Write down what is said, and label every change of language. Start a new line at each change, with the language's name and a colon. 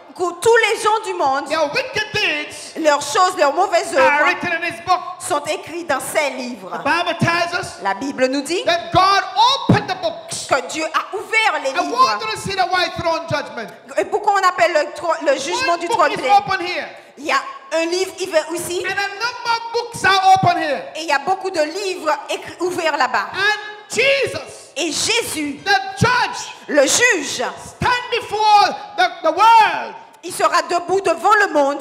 French: où tous les gens du monde,
English: their wicked deeds
French: leurs choses, leurs mauvaises
English: are
French: œuvres
English: written in His book.
French: sont écrites dans ces livres.
English: The Bible tells us
French: La Bible nous dit
English: that God opened the books.
French: que Dieu a ouvert les
English: I
French: livres.
English: want you to see the white throne judgment.
French: Et pourquoi on appelle le jugement
English: One
French: du
English: book
French: trône
English: is
French: blanc?
English: open here,
French: Il y a un livre ici
English: and a number of books are open here.
French: et il y a beaucoup de livres ouverts là-bas.
English: And Jesus,
French: Et Jésus,
English: the judge,
French: le juge,
English: stand before the world
French: il sera debout devant le monde